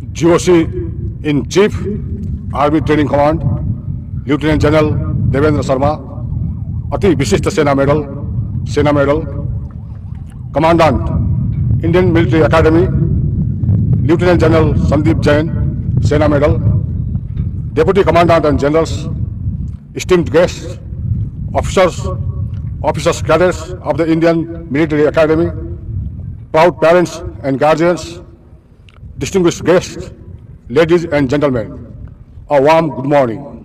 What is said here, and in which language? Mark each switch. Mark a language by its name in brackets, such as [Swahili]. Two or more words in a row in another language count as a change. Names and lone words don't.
[English] GOC in Chief, Army Training Command, Lieutenant General Devendra Sharma, Ati Vishishta Sena Medal, Commandant, Indian Military Academy, Lieutenant General Sandeep Jain, Sena Medal, Deputy Commandant and Generals, esteemed guests, officers, cadets of the Indian Military Academy, proud parents and guardians, distinguished guests, ladies and gentlemen, a warm good morning.